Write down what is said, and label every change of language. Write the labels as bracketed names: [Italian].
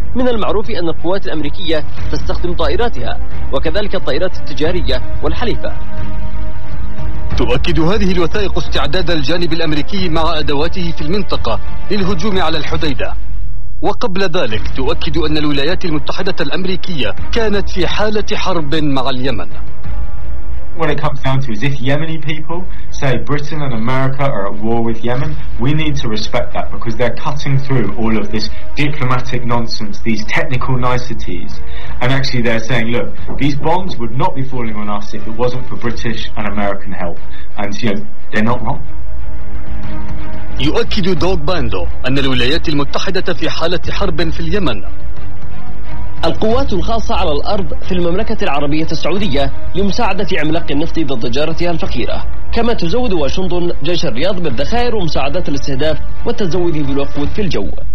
[Arabic] من المعروف أن القوات الأمريكية تستخدم طائراتها وكذلك الطائرات التجارية والحليفة. تؤكد هذه الوثائق استعداد الجانب الأمريكي مع أدواته في المنطقة للهجوم على الحديدة. وقبل ذلك تؤكد أن الولايات المتحدة الأمريكية كانت في حالة حرب مع اليمن. [English] What it comes down to is if Yemeni people say Britain and America are at war with Yemen, we need to respect that because they're cutting through all of this diplomatic nonsense, these technical niceties, and actually they're saying, look, these bombs would not be falling on us if it wasn't for British and American help. And you know, they're not wrong. [Arabic] يؤكد دوغ باندو أن الولايات المتحدة في حالة حرب في اليمن. القوات الخاصة على الأرض في المملكة العربية السعودية لمساعدة عملاق النفط ضد جارتها الفقيرة، كما تزود واشنطن جيش الرياض بالذخائر ومساعدات الاستهداف والتزود بالوقود في الجو.